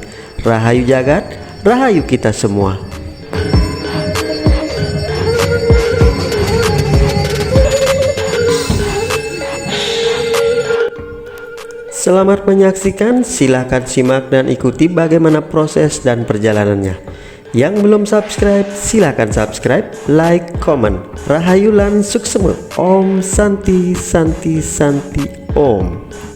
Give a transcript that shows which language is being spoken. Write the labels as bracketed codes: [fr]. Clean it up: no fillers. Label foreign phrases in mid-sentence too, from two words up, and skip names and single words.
[id] Rahayu jagat, rahayu kita semua. Selamat menyaksikan, silahkan simak dan ikuti bagaimana proses dan perjalanannya. Yang belum subscribe, silahkan subscribe, like, komen. [jv] Rahayu lan suksema. [sa] Om Santi Santi Santi Om.